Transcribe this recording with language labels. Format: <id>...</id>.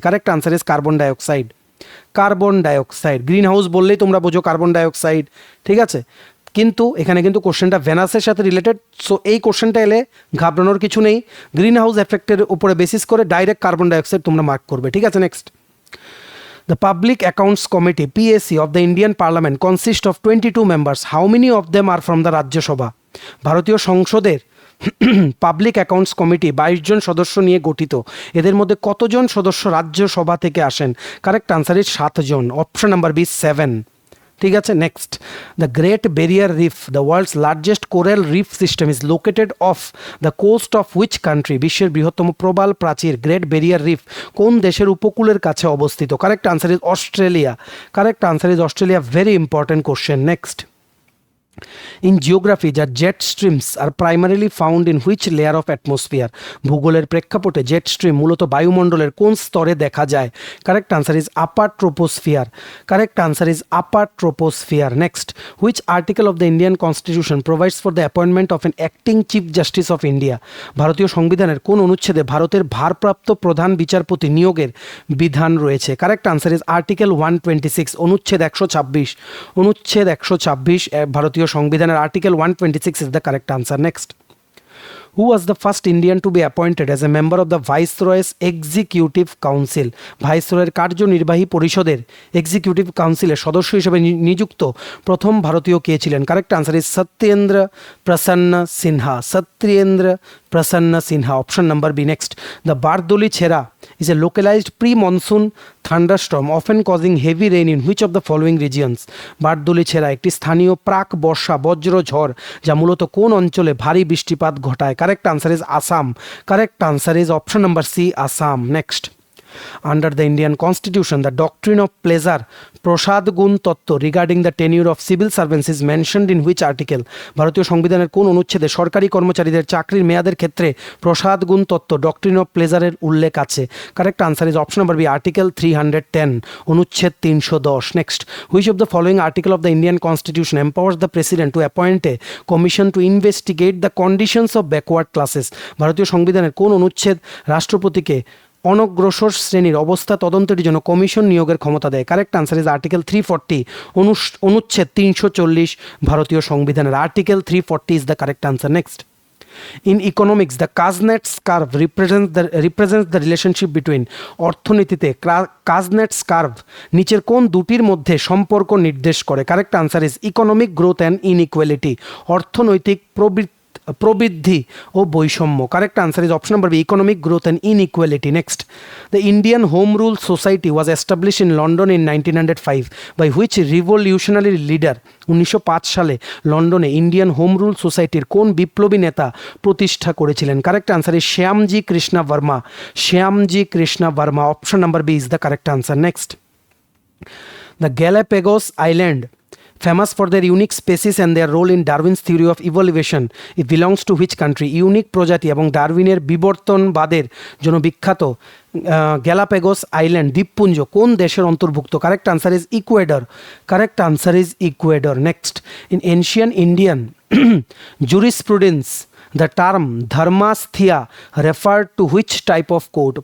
<en>correct answer is</en> <bn>carbon dioxide. Carbon dioxide, green house বললেই তোমরা বোঝো কার্বন ডাইঅক্সাইড। ঠিক আছে, কিন্তু এখানে কিন্তু কোশ্চেনটা ভেনাসের সাথে রিলেটেড, সো এই কোশ্চেনটা এলে ঘাবড়ানোর কিছু নেই। গ্রিন হাউস এফেক্টের উপরে বেসিস করে ডাইরেক্ট কার্বন ডাইঅক্সাইড তোমরা মার্ক করবে, ঠিক আছে।</bn> <en>Next, The Public Accounts Committee PAC of the Indian Parliament consists of 22 members. How many of them are from the Rajya Sabha?</en> <bn>ভারতীয় সংসদের পাবলিক অ্যাকাউন্টস কমিটি 22 জন সদস্য নিয়ে গঠিত। এদের মধ্যে কতজন সদস্য রাজ্যসভা থেকে আসেন?</bn> <en>correct answer is</en> <bn>7 John.</bn> <en>Option number B 7, ঠিক আছে। Next, the great barrier reef, the world's largest coral reef system, is located off the coast of which country?</en> <bn>বিশ্বের বৃহত্তম প্রবাল প্রাচীর গ্রেট ব্যারিয়ার রিফ কোন দেশের উপকূলের কাছে অবস্থিত?</bn> <en>Correct answer is Australia. Correct answer is Australia. Very important question. Next, In geography, the jet streams are primarily found in which layer of atmosphere?</en> <bn>ভূগোলের প্রেক্ষাপটে জেট স্ট্রিম মূলত বায়ুমণ্ডলের কোন স্তরে দেখা যায়?</bn> <en>Correct answer is upper troposphere. Correct answer is upper troposphere. Next, which article of the Indian constitution provides for the appointment of an acting chief justice of India?</en> <bn>ভারতীয় সংবিধানের কোন অনুচ্ছেদে ভারতের ভারপ্রাপ্ত প্রধান বিচারপতি নিয়োগের বিধান রয়েছে?</bn> <en>Correct answer is article 126, অনুচ্ছেদ 126।</en> <bn>অনুচ্ছেদ 126 ভারতীয় সংবিধানের</bn> <en>Article 126 is the correct answer. Next, who was the first Indian to be appointed as a member of the Viceroy's Executive Council?</en> <bn>ভাইসরয়ের কার্যনির্বাহী পরিষদের এক্সিকিউটিভ কাউন্সিলের সদস্য হিসেবে নিযুক্ত প্রথম ভারতীয় কে ছিলেন?</bn> <en>Correct answer is Satyendra Prasanna Sinha. Satyendra Prasanna Sinha. Option number B. Next, the Bardoli Chheerha is a localized pre-monsoon thunderstorm often causing heavy rain in which of the following regions?</en> <bn>বারদোলি ছেড়া একটি স্থানীয় প্রাক বর্ষা বজ্র ঝড় যা মূলত কোন অঞ্চলে ভারী বৃষ্টিপাত ঘটায়?</bn> <en>Correct answer is Assam. Correct answer is option number C, Assam. Next, under the Indian Constitution, the doctrine of pleasure,</en> <bn>প্রসাদ গুণ তত্ত্ব</bn> <en>regarding the tenure of civil servants is mentioned in which article?</en> <bn>ভারতীয় সংবিধানের কোন অনুচ্ছেদে সরকারি কর্মচারীদের চাকরির মেয়াদের ক্ষেত্রে প্রসাদ গুণ তত্ত্ব ডক্ট্রিন অফ প্লেজারের উল্লেখ আছে?</bn> <en>Correct answer is option number B, article 310, অনুচ্ছেদ 310। Next, which of the following article of the Indian Constitution empowers the president to appoint a commission to investigate the conditions of backward classes?</en> <bn>ভারতীয় সংবিধানের কোন অনুচ্ছেদ রাষ্ট্রপতিকে অনগ্রসর শ্রেণীর অবস্থা তদন্তের জন্য কমিশন নিয়োগের ক্ষমতা দেয়?</bn> <en>correct answer is article 340,</en> <bn>অনুচ্ছেদ 340 ভারতীয় সংবিধানের।</bn> <en>Article 340 is the correct answer. Next, In economics, the Kuznets curve represents the relationship between,</en> <bn>অর্থনীতিতে Kuznets curve নিচের কোন দুটির মধ্যে সম্পর্ক নির্দেশ করে?</bn> <en>correct answer is economic growth and inequality,</en> <bn>অর্থনৈতিক প্রবৃদ্ধি ও বৈষম্য।</bn> <en>Correct answer is option number B, economic growth and inequality. Next, the Indian home rule society was establish in London in 1905 by which revolutionary leader?</en> <bn>1905 সালে লন্ডনে Indian home rule সোসাইটির কোন বিপ্লবী নেতা প্রতিষ্ঠা করেছিলেন?</bn> <en>Correct answer is Shyamji Krishna Varma. Shyamji Krishna Varma. Option number B is the correct answer. Next, the Galapagos island, famous for their unique species and their role in Darwin's theory of evolution, it belongs to which country?</en> <bn>Unique প্রজাতি এবং ডারউইনের বিবর্তনবাদের জন্য বিখ্যাত Galapagos island দ্বীপপুঞ্জ কোন দেশের অন্তর্ভুক্ত?</bn> <en>Correct answer is Ecuador. Correct answer is Ecuador. Next, in ancient Indian jurisprudence, the term Dharmasthiya referred to which type of court?</en>